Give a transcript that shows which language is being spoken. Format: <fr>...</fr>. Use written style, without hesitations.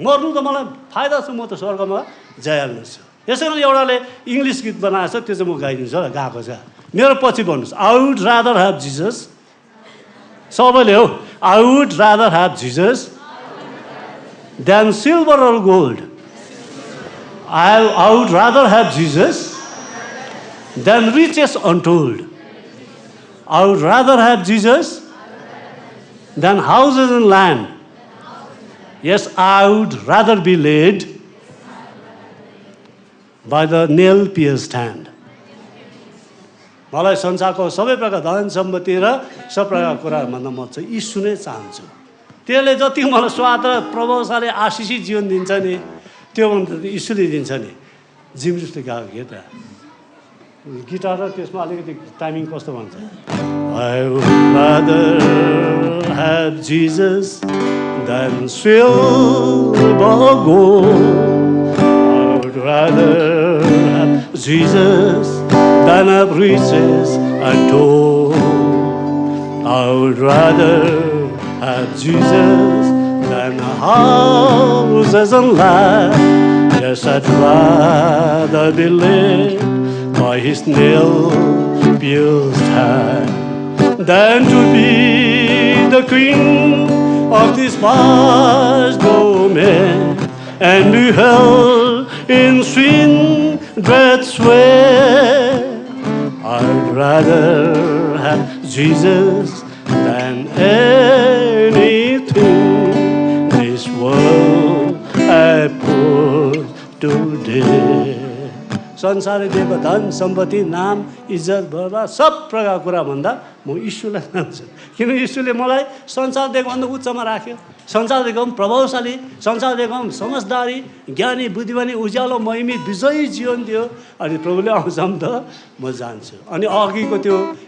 <ne>मर्नु त मलाई फाइदा छ, म त स्वर्गमा जाइहाल्नेछु। यसै कारण एउटाले इङ्ग्लिस गीत बनाएको छ, त्यो चाहिँ म गाइदिन्छु होला, गाएको छ। मेरो पछि भन्नुहोस्,</ne> <en>I would rather have Jesus.</en> <ne>सबैले हो,</ne> <en>I would rather have Jesus than silver or gold. I would rather have Jesus than riches untold. I would rather have Jesus than houses and land. Yes, I would rather be led by the nail-pierced hand.</en> <ne>मलाई संसारको सबै प्रकार धन सम्पत्ति र सब प्रकार कुराहरूभन्दा म चाहिँ यीशु नै चाहन्छु। त्यसले जति मलाई स्वाद र प्रभावशाली आशिषित जीवन दिन्छ नि त्योभन्दा यीशुले दिन्छ नि। जिम्रिसले गाएको गीत गिटार र त्यसमा अलिकति टाइमिङ कस्तो भन्छ</ne> <en>I would rather have Jesus than silver gold. I would rather have Jesus than have riches untold. I would rather have Jesus than houses and land. Yes, I'd rather be led by His nail-pierced hand than to be the king of this vast domain and be held in sin dread sway. I'd rather have Jesus than anything this world I put to death.</en> <ne>संसारले दिएको धन सम्पत्ति नाम इज्जत बर्बाद सब प्रकारको कुरा भन्दा म यीशुलाई मान्छु किन यीशुले मलाई संसार दिएको भन्दा उच्चमा राख्यो संसार दिएको पनि प्रभावशाली संसार दिएको पनि समझदारी ज्ञानी बुद्धिमानी उज्यालो महिमित विजयी जीवन दियो अनि प्रभुले आउँछम त म जान्छु अनि अघिको त्यो</ne>